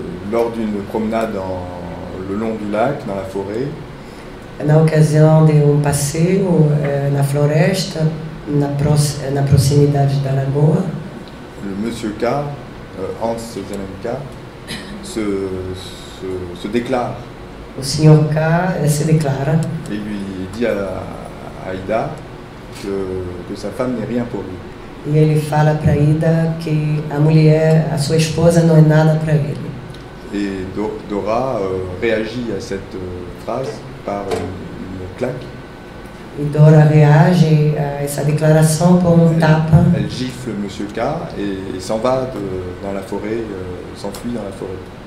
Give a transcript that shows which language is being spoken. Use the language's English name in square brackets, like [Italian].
[French] Lors d'une promenade le long du lac, dans la forêt, [Portuguese] Na ocasião de passeio na floresta, na proximidade da lagoa, [French] le monsieur K, Hans Zelenka, se déclare. [Portuguese] O Sr. K se declara [French] Et lui dit à Ida que sa femme n'est rien pour lui. [Portuguese] e ele fala para Ida que a sua esposa não é nada para ele. [French] Et Dora réagit à cette phrase par une claque. [Portuguese] E Dora reage a essa declaração com tapa. [French] Elle gifle monsieur K et s'en va dans la forêt, s'enfuit dans la forêt.